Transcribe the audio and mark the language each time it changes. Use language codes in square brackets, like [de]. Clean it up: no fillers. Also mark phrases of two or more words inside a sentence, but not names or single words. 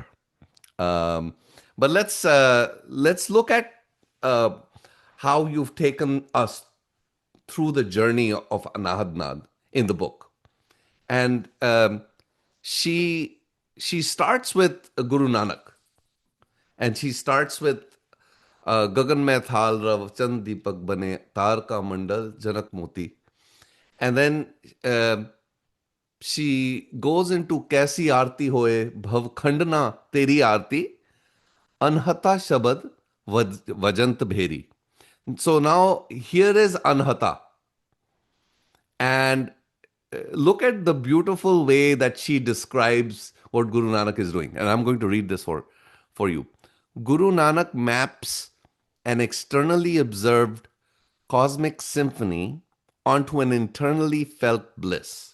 [en] Um, but let's look at uh, how you've taken us through the journey of Anhad Naad in the book. And she starts with Guru Nanak, and she starts with [pa] ਗਗਨ ਮੈ ਥਾਲੁ ਰਵਿ ਚੰਦੁ ਦੀਪਕ ਬਨੇ ਤਾਰ ਕਾ ਮੰਡਲ ਜਨਕ ਮੋਤੀ, [en] and then uh, she goes into [pa] ਕੈਸੀ ਆਰਤੀ ਹੋਇ ਭਵ ਖੰਡਨਾ ਤੇਰੀ ਆਰਤੀ ਅਨਹਤਾ ਸਬਦ ਵਾਜੰਤ ਭੇਰੀ. [en] So now here is anhata, and look at the beautiful way that she describes what Guru Nanak is doing. And I'm going to read this for you. Guru Nanak maps an externally observed cosmic symphony onto an internally felt bliss.